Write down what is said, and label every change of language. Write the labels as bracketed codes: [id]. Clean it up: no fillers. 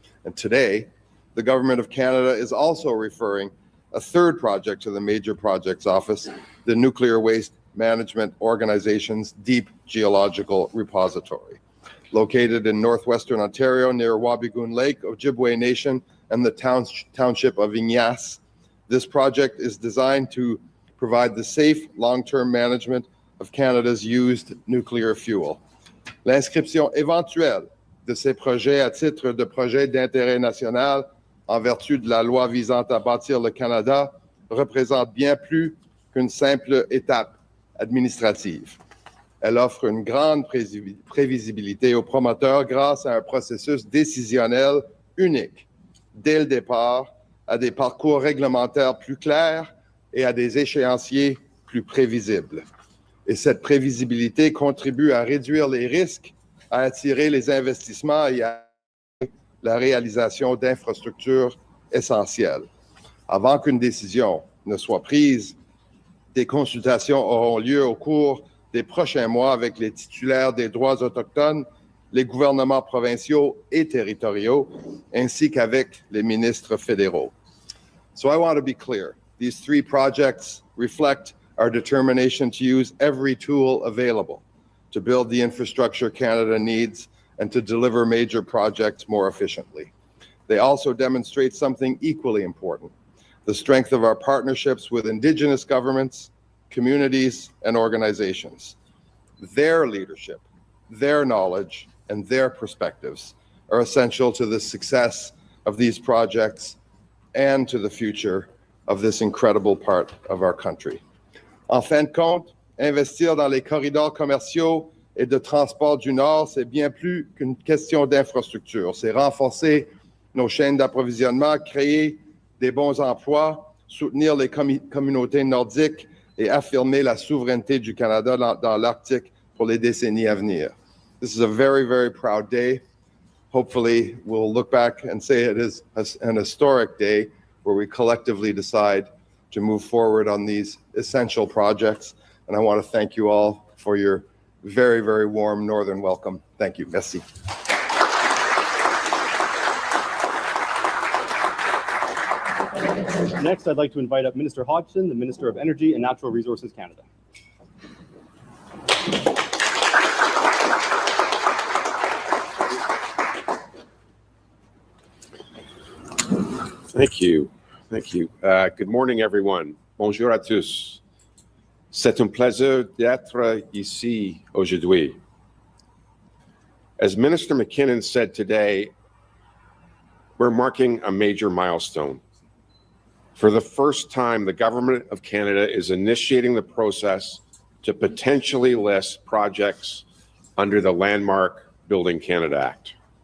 [en] And today, the Government of Canada is also referring a third project to the Major Projects Office, the Nuclear Waste Management Organization's Deep Geological Repository. Located in northwestern Ontario near Wabigoon Lake, Ojibwe Nation, and the township of Ignace, this project is designed to provide the safe long-term management of Canada's used nuclear fuel. [fr] L'inscription éventuelle de ces projets à titre de projets d'intérêt national en vertu de la loi visant à bâtir le Canada représente bien plus qu'une simple étape administrative. Elle offre une grande prévisibilité aux promoteurs grâce à un processus décisionnel unique, dès le départ, à des parcours réglementaires plus clairs et à des échéanciers plus prévisibles. Et cette prévisibilité contribue à réduire les risques, à attirer les investissements et à la réalisation d'infrastructures essentielles. Avant qu'une décision ne soit prise, des consultations auront lieu au cours des prochains mois avec les titulaires des droits autochtones, les gouvernements provinciaux et territoriaux, ainsi qu'avec les ministres fédéraux. [en] So I want to be clear. These three projects reflect our determination to use every tool available to build the infrastructure Canada needs and to deliver major projects more efficiently. They also demonstrate something equally important: the strength of our partnerships with Indigenous governments, communities, and organizations. Their leadership, their knowledge, and their perspectives are essential to the success of these projects and to the future of this incredible part of our country. [fr] En fin de compte, investir dans les corridors commerciaux et de transport du Nord, c'est bien plus qu'une question d'infrastructure. C'est renforcer nos chaînes d'approvisionnement, créer des bons emplois, soutenir les communautés nordiques et affirmer la souveraineté du Canada dans l'Arctique pour les décennies à venir. [en] This is a very, very proud day. Hopefully, we'll look back and say it is an historic day where we collectively decide to move forward on these essential projects. And I want to thank you all for your very, very warm Northern welcome. Thank you. [fr] Merci. [en] Next, I'd like to invite up Minister Hodgson, the Minister of Energy and Natural Resources Canada. Thank you. Thank you. Good morning, everyone. [fr] Bonjour à tous. C'est un plaisir d'être ici aujourd'hui. [en] As Minister McKinnon said today, we're marking a major milestone. For the first time, the Government of Canada is initiating the process to potentially list projects under the landmark Building Canada Act.